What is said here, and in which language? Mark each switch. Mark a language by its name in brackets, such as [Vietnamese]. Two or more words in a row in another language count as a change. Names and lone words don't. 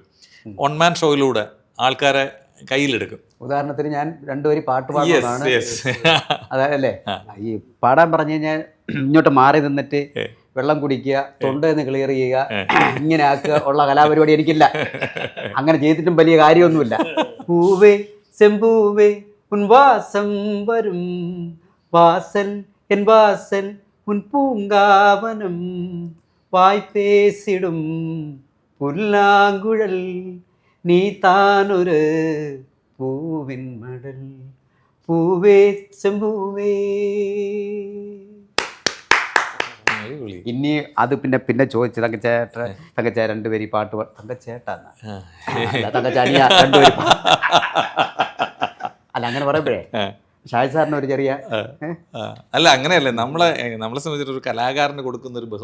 [English] one man showയിലൂടെ [Malayalam] ആൾക്കാരെ കയ്യിലെടുക്കും. ഉദാഹരണത്തിന് ഞാൻ രണ്ടുപേരും പാട്ട് പാടുന്നതാണ്, അതല്ലേ ഈ പാടാൻ പറഞ്ഞു കഴിഞ്ഞാൽ ഇങ്ങോട്ട് മാറി നിന്നിട്ട് വെള്ളം കുടിക്കുക, തൊണ്ടെന്ന് ക്ലിയർ ചെയ്യുക, ഇങ്ങനെ ആക്കുക ഉള്ള കലാപരിപാടി എനിക്കില്ല. അങ്ങനെ ചെയ്തിട്ടും വലിയ കാര്യമൊന്നുമില്ല. [Tamil] പൂവേ செம்பூவே உன் வாசம் வரும் வாசல் என் வாசல் உன் பூங்காவனம் வாய் பேசிடும் புல்லாங்குழல் நீ தானொரு பூவின் மடல் பூவே செம்பூவே. [Malayalam] ഇനി അത് പിന്നെ ചോദിച്ചു തങ്കച്ച രണ്ടുപേര് ഈ പാട്ട് തങ്കച്ചേട്ടാന്ന് തങ്കച്ചാനിയ രണ്ടുപേര് അല്ല അങ്ങനെ പറയുമ്പോഴേ ഷാജി സാറിന് ഒരു ചെറിയ അല്ല അങ്ങനെയല്ലേ നമ്മളെ സംബന്ധിച്ചിട്ട് ഒരു കലാകാരന് കൊടുക്കുന്ന ഒരു